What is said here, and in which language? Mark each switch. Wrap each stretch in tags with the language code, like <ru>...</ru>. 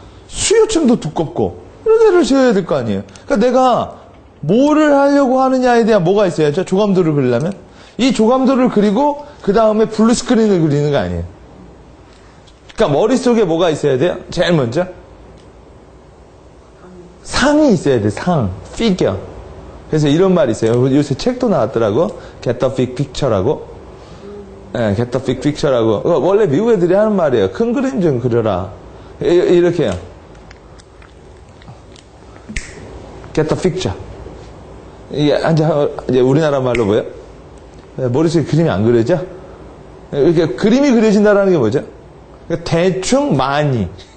<ko>수요층도 두껍고 이런 데를 지어야 될 거 아니에요. 그러니까 내가 뭐를 하려고 하느냐에 대한 뭐가 있어야죠. 조감도를 그리려면 이 조감도를 그리고 그 다음에 블루 스크린을 그리는 거 아니에요. 그러니까 머릿속에 뭐가 있어야 돼요? 제일 먼저 상이 있어야 돼. 상, 피겨. 그래서 이런 말이 있어요. 요새 책도 나왔더라고.</ko> <en>Get the big picture라고. 네, Get the big picture라고.</en> <ko>원래 미국 애들이 하는 말이에요. 큰 그림 좀 그려라. 이렇게 해요.</ko> <en>Get the picture.</en> <ko>이게 이제 우리나라 말로 뭐예요? 머릿속에 그림이 안 그려져? 이렇게 그림이 그려진다는 게 뭐죠? 대충 많이.</ko>